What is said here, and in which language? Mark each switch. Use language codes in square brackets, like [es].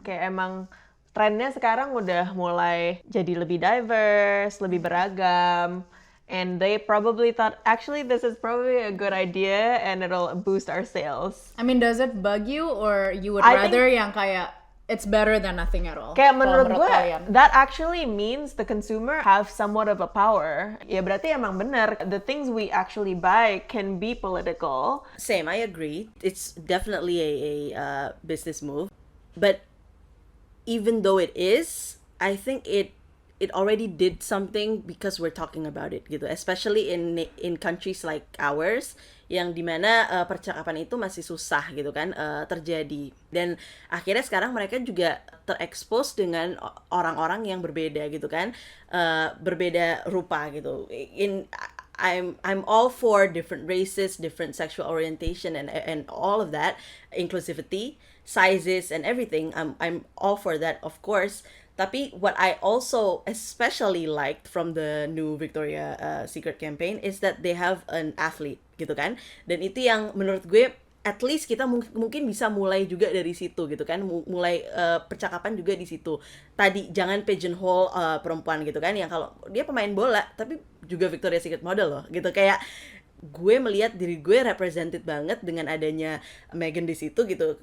[id] Kayak emang trennya sekarang udah mulai jadi lebih diverse, lebih beragam. [en] And they probably thought, actually this is probably a good idea and it'll boost our sales. I mean, does it bug you or you would I rather yang kayak it's better than nothing at all? [id] Kayak menurut gue, kalian. [en] that actually means the consumer have somewhat of a power. [id] Ya berarti emang bener, [en] the things we actually buy can be political. Same, I agree. It's definitely a business move. But even though it is, I think it already did something because we're talking about it gitu. Especially in countries like ours, [id] yang dimana percakapan itu masih susah gitu kan terjadi. Dan akhirnya sekarang mereka juga terekspos dengan orang-orang yang berbeda gitu kan, berbeda rupa gitu. [en] I'm all for different races, different sexual orientation, and all of that, inclusivity, sizes, and everything. I'm all for that, of course. Tapi what I also especially liked from the new Victoria Secret campaign is that they have an athlete, gitu kan. [id] Dan itu yang menurut gue at least kita mungkin bisa mulai juga dari situ gitu kan, mulai percakapan juga di situ. Tadi jangan pigeonhole perempuan gitu kan, yang kalau dia pemain bola tapi juga Victoria's Secret model loh gitu. Kayak gue melihat diri gue represented banget dengan adanya Megan di situ gitu.